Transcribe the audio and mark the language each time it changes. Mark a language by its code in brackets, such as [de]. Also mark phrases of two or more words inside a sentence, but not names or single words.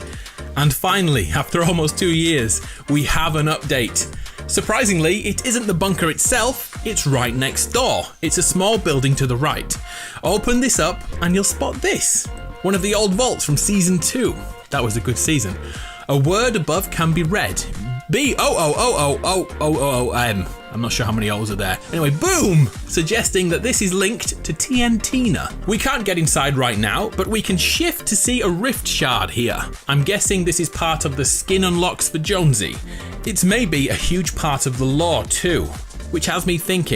[en] And finally, after almost 2 years, we have an update. Surprisingly, it isn't the bunker itself, it's right next door. It's a small building to the right. Open this up and you'll spot this. One of the old vaults from season 2. That was a good season. A word above can be read. B-O-O-O-O-O-O-O-M. I'm not sure how many O's are there. Anyway, boom! Suggesting that this is linked to TNTina. We can't get inside right now, but we can shift to see a rift shard here. I'm guessing this is part of the skin unlocks for Jonesy. It's maybe a huge part of the lore too, which has me thinking.